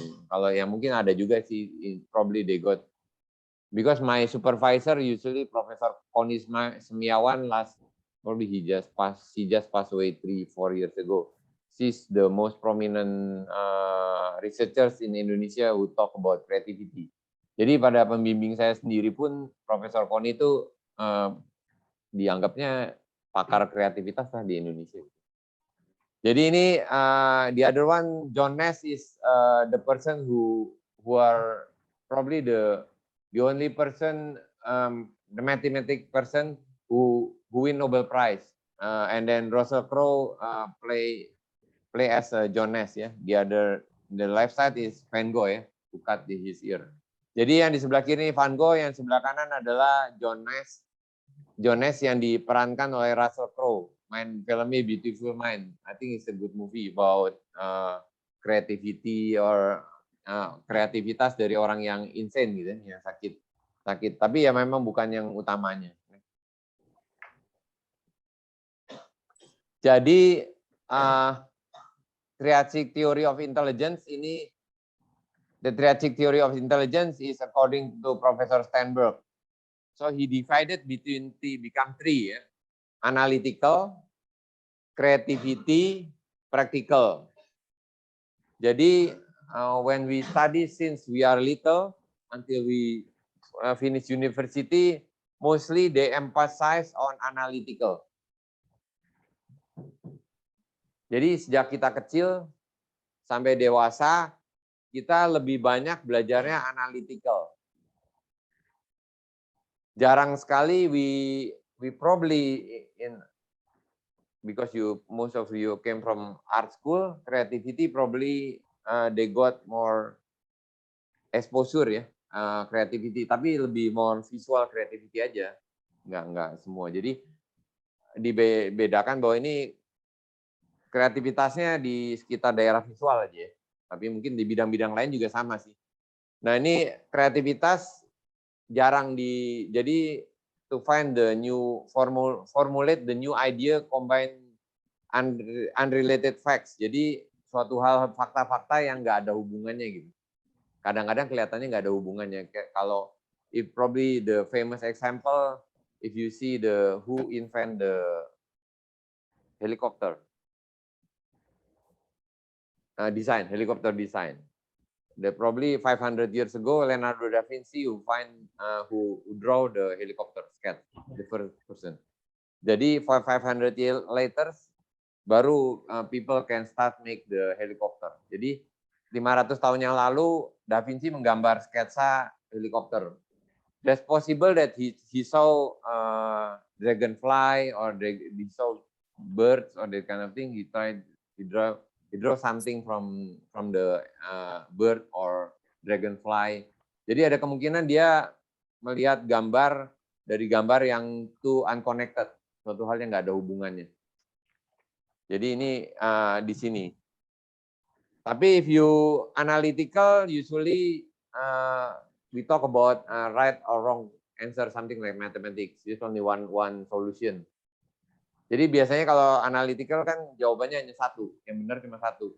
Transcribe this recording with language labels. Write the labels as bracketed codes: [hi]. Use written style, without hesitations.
[id] Kalau yang mungkin ada juga sih, [en] probably they got, because my supervisor usually Profesor Koni Semiawan probably he just passed away 3-4 years ago. She's the most prominent researchers in Indonesia who talk about creativity. [id] Jadi pada pembimbing saya sendiri pun Profesor Koni itu dianggapnya pakar kreativitas lah di Indonesia. Jadi ini [en] the other one, John Nash is the person who are probably the only person, the mathematic person who win Nobel Prize, and then Russell Crowe play as John Nash ya. The left side is Van Gogh ya, who cut his ear. [id] Jadi yang di sebelah kiri Van Gogh, yang sebelah kanan adalah John Nash. John Nash yang diperankan oleh Russell Crowe. Main filmnya Beautiful Mind. [en] I think it's a good movie about creativity or [id] kreativitas dari orang yang [en] insane [id] gitu, yang sakit. Tapi ya memang bukan yang utamanya. [en] Jadi triadic theory of intelligence ini, the triadic theory of intelligence is according to Professor Sternberg. So he divided become three ya. Analytical, creativity, practical. Jadi when we study since we are little until we finish university, mostly they emphasize on analytical. [id] Jadi sejak kita kecil sampai dewasa, kita lebih banyak belajarnya analytical. Jarang sekali [en] we probably because most of you came from art school, creativity probably they got more exposure ya, creativity, [id] tapi lebih [en] more visual creativity [id] aja, nggak semua. Jadi dibedakan bahwa ini kreativitasnya di sekitar daerah visual aja ya, tapi mungkin di bidang-bidang lain juga sama sih. Nah ini kreativitas jarang jadi [en] to find the new formulate the new idea, combine unrelated facts. [id] Jadi suatu hal fakta-fakta yang nggak ada hubungannya gitu. Kadang-kadang kelihatannya nggak ada hubungannya. Kayak kalau [en] if probably the famous example, if you see the who invent the helicopter helicopter design. Probably 500 years ago, Leonardo da Vinci who draw the helicopter sketch, the first person. Jadi 500 years later, baru people can start make the helicopter. [id] Jadi 500 tahun yang lalu, Da Vinci menggambar sketsa helikopter. [en] That's possible that he saw dragonfly or he saw birds or that kind of thing. He draw something from the bird or dragonfly. [id] Jadi ada kemungkinan dia melihat gambar dari gambar yang [en] too unconnected, [id] suatu hal yang nggak ada hubungannya. Jadi ini di sini. [en] Tapi if you analytical, usually we talk about right or wrong answer, something like mathematics. There's only one solution. [id] Jadi biasanya kalau analytical kan jawabannya hanya satu, yang benar cuma satu.